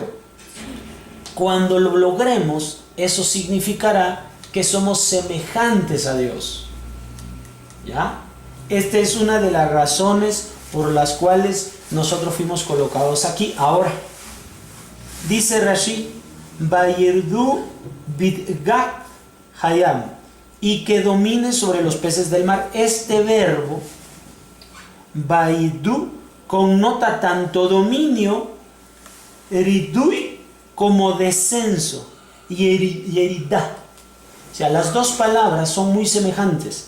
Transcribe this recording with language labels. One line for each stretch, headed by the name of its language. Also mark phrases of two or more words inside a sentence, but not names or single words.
Spanish: Cuando lo logremos, eso significará que somos semejantes a Dios. ¿Ya? Esta es una de las razones por las cuales nosotros fuimos colocados aquí. Ahora, dice Rashi:
Hebrew: וירדו בדגת הים,
Spanish: y que domine sobre los peces del mar. Este verbo, Vayirdu, connota tanto dominio, eridui, como descenso, y eridá. O sea, las dos palabras son muy semejantes.